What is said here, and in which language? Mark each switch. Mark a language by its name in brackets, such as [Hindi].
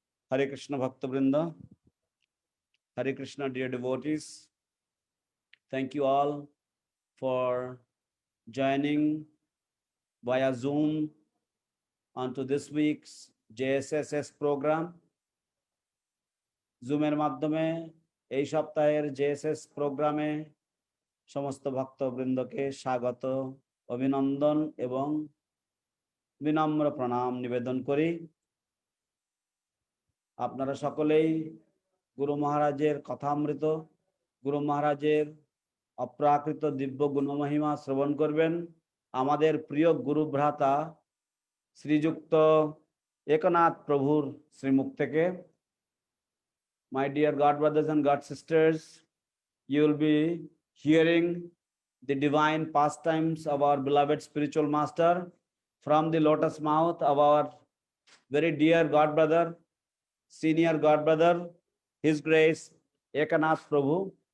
[English] Hare Krishna Bhakta Vrinda, Hare Krishna dear devotees, thank you all for joining via Zoom onto this week's JSSS program. [Bangla] Zoom-এর মাধ্যমে এই সপ্তাহের JSS প্রোগ্রামে সমস্ত ভক্তবৃন্দকে স্বাগত, অভিনন্দন এবং বিনম্র প্রণাম নিবেদন করি। আপনারা সকলেই গুরু মহারাজের কথামৃত, গুরু মহারাজের অপ্রাকৃত দিব্য গুণমহিমা শ্রবণ করবেন। আমাদের প্রিয় গুরু ভ্রাতা শ্রীযুক্ত একনাথ প্রভুর শ্রীমুখ থেকে। [English] My dear God brothers and God sisters, you will be hearing the divine pastimes of our beloved spiritual master from the lotus mouth of our very dear God brother, senior God brother, His Grace Ekanath Prabhu.